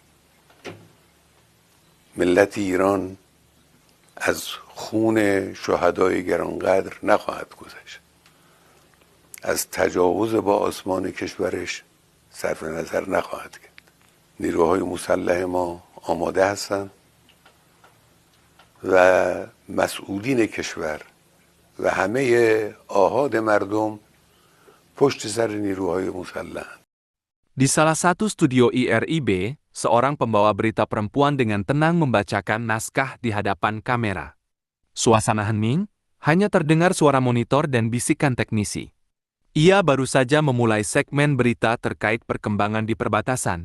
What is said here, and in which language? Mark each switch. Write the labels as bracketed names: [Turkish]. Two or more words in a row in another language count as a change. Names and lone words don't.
[Persian] ملت ایران از خون شهدای گرانقدر نخواهد گذشت، از تجاوز با آسمان کشورش صرف نظر نخواهد کرد. نیروهای مسلح ما آماده هستند و مسئولین کشور و همه آحاد مردم پشت سر نیروهای مسلح. [Indonesian] Di salah satu studio IRIB, seorang pembawa berita perempuan dengan tenang membacakan naskah di hadapan kamera. Suasana hening, hanya terdengar suara monitor dan bisikan teknisi. Ia baru saja memulai segmen berita terkait perkembangan di perbatasan.